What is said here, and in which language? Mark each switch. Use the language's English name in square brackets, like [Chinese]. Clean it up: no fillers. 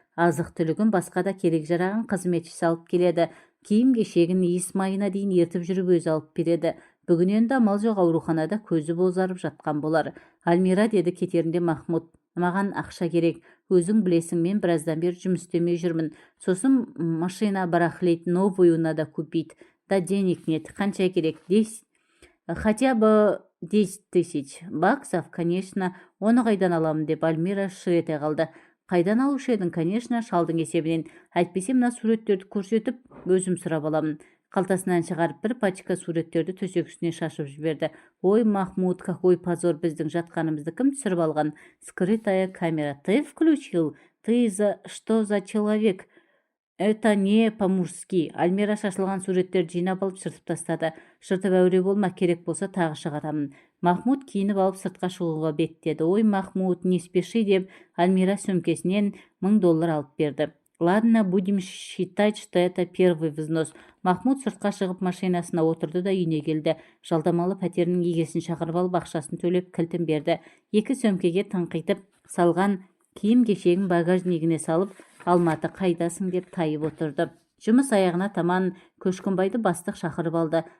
[Kazakh] Азық-түлігін басқа да керек жарағын қызметшісі алып келеді. Киім-кешегін иіс майына дейін ертіп жүріп өзі алып береді. Бүгін енді амал жоқ, ауруханада көзі бозарып жатқан болар. Альмира, деді кетерінде Махмұт. Маған ақша керек. Өзің білесің, мен біраздан бері жұмыс істемей жүрмін. Сосын [Russian] машина барахлить, новую надо купить. Да денег нет. [Kazakh] Қанша керек? [Russian] Хотя бы 10 тысяч баксов, конечно. [Kazakh] Оны қайдан аламын деп Альмира шыр ете қалды. Қайдан алушы едің? Конечно, шалдың есебінен. Әйтпесе мына суреттерді көрсетіп, өзім сұрап аламын. Қалтасынан шығарып бір пачка суреттерді төсек үстіне шашып жіберді. Ой, Махмуд, [Russian] какой позор, [Kazakh] біздің жатқанымызды кім түсіріп алған? [Russian] Скрытая камера. Ты включил? Ты что за человек? Это не по-мужски. [Kazakh] Альмира шашылған суреттерді жинап алып шыртып тастады. Шыртып әуре болма, керек болса тағы шығарамын. Махмуд киініп алып сыртқа шығуға беттеді. Ой, Махмуд, [Russian] не спеши [Kazakh] деп Альмира сөмкесінен $1000 алып берді. [Russian] Ладно, будем считать, что это первый взнос. [Kazakh] Махмуд сыртқа шығып машинасына отырды да үйіне келді. Жалдамалы пәтерінің егесін шақырып алып ақшасын төлеп кілтін берді. Екі сөмкеге тыңқитып салған киім кешегін багажнигіне салып, Алматы қайдасың деп тайып отырды. Жұмыс аяғына таман Көшкінбайды бастық шақырып алды.